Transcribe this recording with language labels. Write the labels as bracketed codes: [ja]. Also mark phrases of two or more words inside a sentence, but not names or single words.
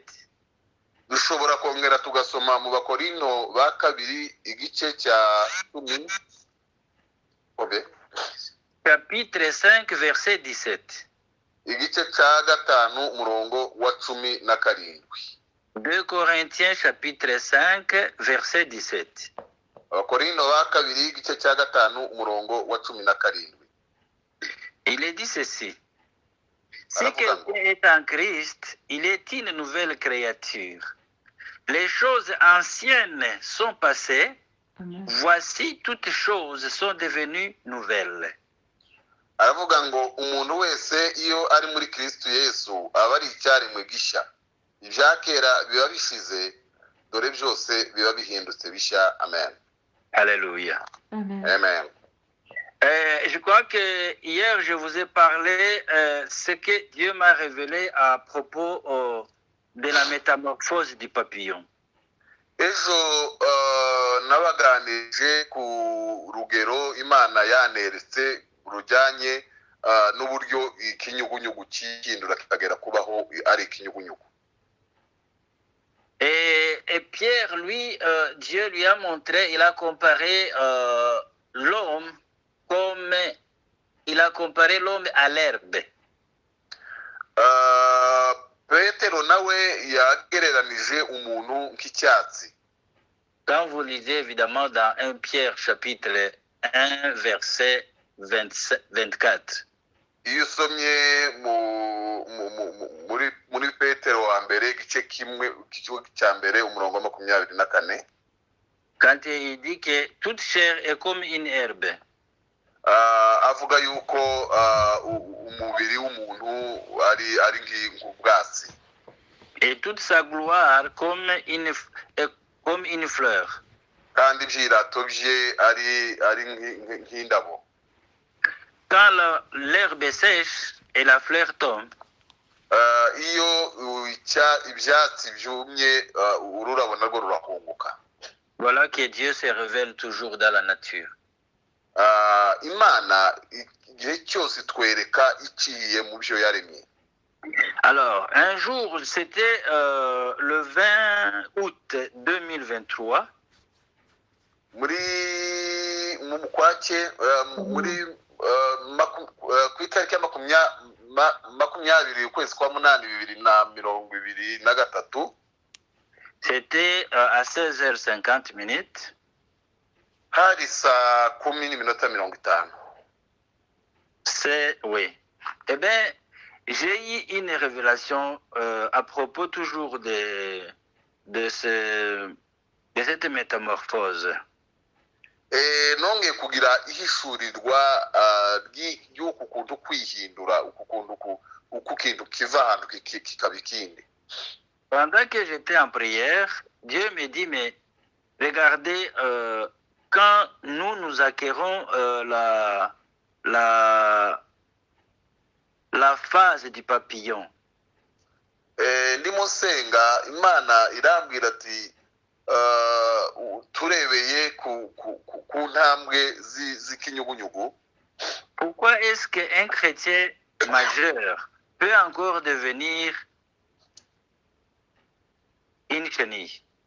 [rw] Dushobora kongera tugasoma mu Bakorinto ba kabiri igice cya 10. [fr] Chapitre 5 verset 17. [rw] Igice cya 5 umurongo wa 17. [fr] 2 Corinthiens chapitre 5 verset 17. [rw] Abakorinto ba kabiri igice cya 5 umurongo wa 17. [fr] Il est dit ceci. Si quelqu'un est en Christ, il est une nouvelle créature. Les choses anciennes sont passées. Voici toutes choses sont devenues nouvelles. [rw] Aravuga ngo umuntu wese iyo ari muri Kristo Yesu aba ari icyaremwe gisha. Ibyakera biba bishize dore byose biba bihindutse bishya. Amen. Alléluia. Amen. [fr] Je crois que hier je vous ai parlé ce que Dieu m'a révélé à propos de la métamorphose du papillon. [rw] Ejo nabaganije ku rugero Imana yaneretse rujyanye n'uburyo ikinyugunyugu cyihindura kikagera kubaho ari ikinyugunyugu. [fr] Et Pierre, lui, Dieu lui a montré, il a comparé l'homme comme il a comparé l'homme à l'herbe. [rw] Petero nawe yagereranije umuntu nk'icyatsi. [fr] Quand vous lisez évidemment dans 1 Pierre chapitre 1 verset 24. [rw] Iyo usomye muri Petero wa mbere igice kimwe cya mbere umurongo 24. [fr] Quand il dit que toute chair est comme une herbe. [rw] Avuga yuko umubiri w'umuntu ari nk'ubwatsi. [fr] Et toute sa gloire comme une fleur. [rw] Kandi ibyirato bye ari nk'indabo. [fr] Quand l'herbe sèche et la fleur tombe, [rw] iyo ibyatsi byumye ururabo narwo rurakongoka. [fr] Voilà que Dieu se révèle toujours dans la nature. [rw] Imana igihe cyose twereka iciye mu byo yaremye. [fr] Alors, un jour, c'était le 20 août 2023. [rw] Ku itariki ya 20 ukwezi kwa munani 2023. [fr] C'était à 16h50. [rw] Hari saa 10:50. [fr] C'est, oui. Eh bien, j'ai eu une révélation à propos toujours de cette métamorphose. [rw] Nongeye kugira ihishurirwa ry'uku kuntu kwihindura, uku kintu kiva ahantu kikaba ikindi. [fr] Pendant que j'étais en prière, Dieu me dit, mais regardez, quand nous acquérons la phase du papillon. [rw] Ndimo nsenga Imana irambwira ati turebeye ku ntambwe z'ikinyugunyugu. [fr] Pourquoi est-ce qu'un chrétien majeur peut encore devenir une chenille?